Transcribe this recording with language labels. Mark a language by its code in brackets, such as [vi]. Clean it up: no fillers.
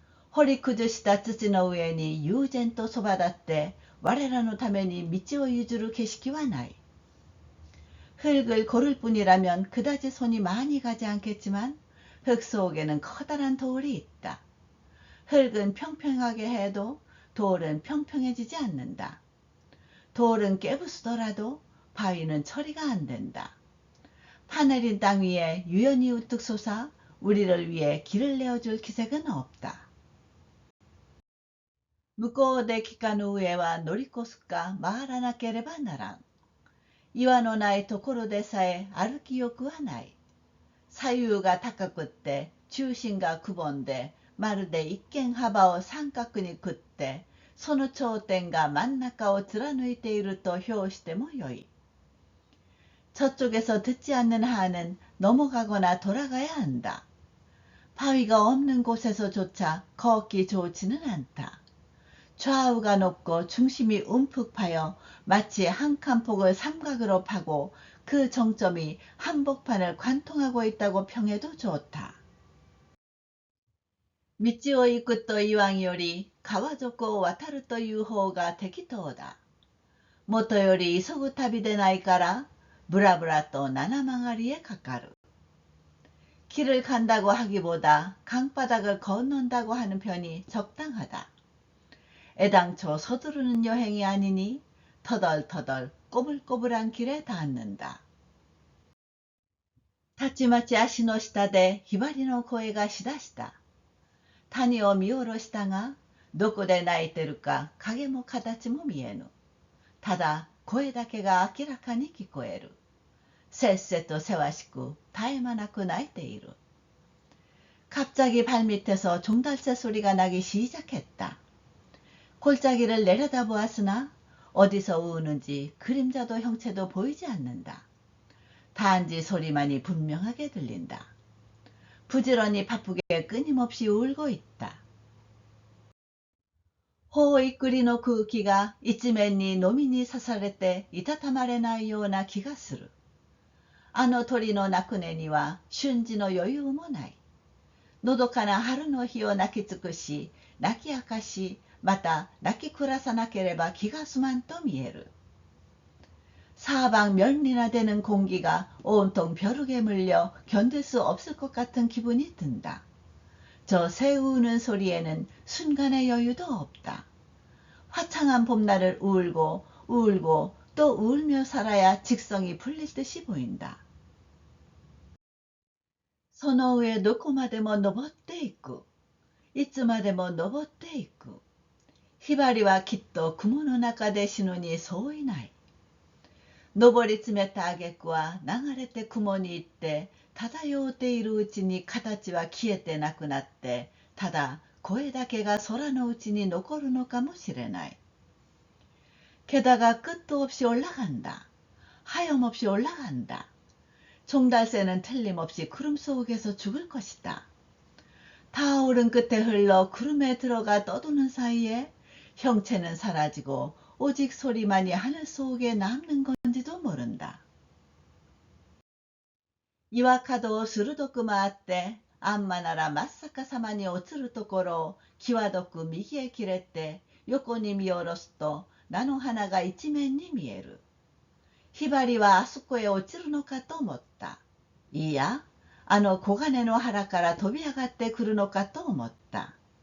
[ja] 掘り崩した土の上に悠然とそば立って我らのために道を譲る景色はない。 [ko] 흙을 고를 뿐이라면 그다지 손이 많이 가지 않겠지만 흙 속에는 커다란 돌이 있다. 흙은 평평하게 해도 돌은 평평해지지 않는다. 돌은 깨부수더라도 바위는 처리가 안 된다. 파내린 땅 위에 유연히 우뚝 솟아 우리를 위해 길을 내어줄 기색은 없다. [ja] 向こうで木かの上は乗り越すか回らなければならん。岩のないところでさえ歩きよくはない。左右が高くって中心がくぼんでまるで一間幅を三角にくってその頂点が真ん中を貫いていると評してもよい。 [ko] 저쪽에서 듣지 않는 한은 넘어가거나 돌아가야 한다. 바위가 없는 곳에서조차 걷기 좋지는 않다. 좌우가 높고 중심이 움푹 파여 마치 한 칸 폭을 삼각으로 파고 그 정점이 한복판을 관통하고 있다고 평해도 좋다. [ja] 道を行くと言わんより川底を渡るという方が適当だ。もとより急ぐ旅でないからブラブラと七曲がりへかかる。 [ko] 길을 간다고 하기보다 강바닥을 건넌다고 하는 편이 적당하다. 애당초 서두르는 여행이 아니니 터덜터덜 꼬불꼬불한 길에 닿는다. [ja] たちまち足の下でひばりの声がしだした。谷を見下ろしたが、どこで泣いてるか影も形も見えぬ。ただ声だけが明らかに聞こえる。せっせとせわしく絶え間なく泣いている。 [ko] 갑자기 발밑에서 종달새 소리가 나기 시작했다. 골짜기를 내려다보았으나 어디서 우는지 그림자도 형체도 보이지 않는다. 단지 소리만이 분명하게 들린다. 부지런히 바쁘게 끊임없이 울고 있다. [ja] 頬いくりの空気が一面にのみに刺されていたたまれないような気がする。あの鳥の鳴く音には瞬時の余裕もない。のどかな春の日を泣き尽くし、泣き明かし、また泣き暮らさなければ気が済まんと見える。 [ko] 사방 면리나 되는 공기가 온통 벼룩에 물려 견딜 수 없을 것 같은 기분이 든다. 저 새 우는 소리에는 순간의 여유도 없다. 화창한 봄날을 울고 울고 또 울며 살아야 직성이 풀릴 듯이 보인다. [ja] その上どこまでも登っていく。いつまでも登っていく。ひばりはきっと雲の中で死ぬに相違ない。上り詰めた挙句は流れて雲に行って漂っているうちに形は消えてなくなって、ただ声だけが空のうちに残るのかもしれない。 [ko] 게다가 끝도 없이 올라간다. 하염없이 올라간다. 종달새는 틀림없이 구름 속에서 죽을 것이다. 타오른 끝에 흘러 구름에 들어가 떠도는 사이에 형체는 사라지고 오직 소리만이 하늘 속에 남는 건지도 모른다. [ja] 岩角を鋭く回ってあんまなら真っ逆さまに落ちるところを際どく右へ切れて横に見下ろすと菜の花が一面に見える。ひばりはあそこへ落ちるのかと思った。いや、あの黄金の腹から飛び上がってくるのかと思った。